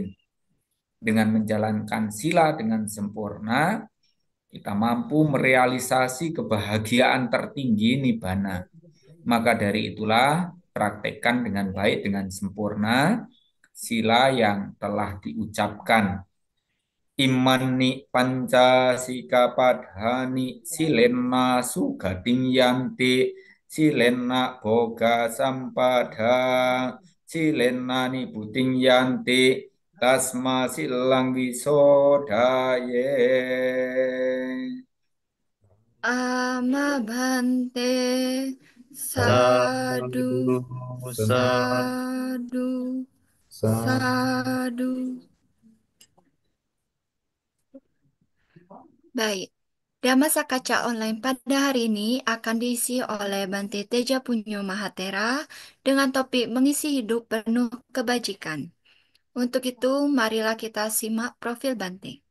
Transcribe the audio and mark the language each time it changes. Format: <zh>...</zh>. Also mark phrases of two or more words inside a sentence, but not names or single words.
<id>Dengan menjalankan sila dengan sempurna, kita mampu merealisasi kebahagiaan tertinggi nibbana. Maka dari itulah, praktekkan dengan baik, dengan sempurna, sila yang telah diucapkan.</id> <pi>Imani panca sikapadhani silena sugading yanti silena boga sampada silena nibuting yanti tasma silang wisodaye. Amabante sadu Sadu, sadu Sa sadu.</pi> <id>Baik, Dhamasa Kaca Online pada hari ini akan diisi oleh Bante Teja Punyo Mahatera dengan topik mengisi hidup penuh kebajikan. Untuk itu, marilah kita simak profil Bante.</id>